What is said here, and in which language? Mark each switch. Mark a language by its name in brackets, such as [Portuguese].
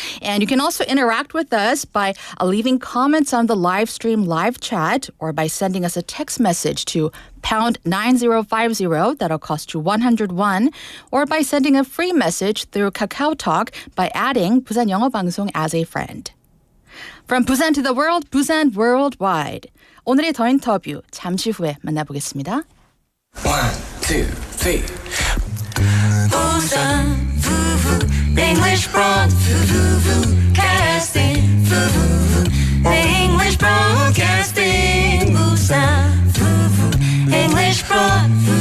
[English] And you can also interact with us by leaving comments on the live stream live chat or by sending us a text message to pound 9050, that'll cost you 101, or by sending a free message through KakaoTalk by adding 부산 영어 방송 as a friend. From Busan to the world, Busan Worldwide. [Korean] 오늘의 더 인터뷰 잠시 후에 만나보겠습니다. [English] 1, 2, 3. Busan, English Broadcasting, English Broadcasting, Busan, English Broadcasting.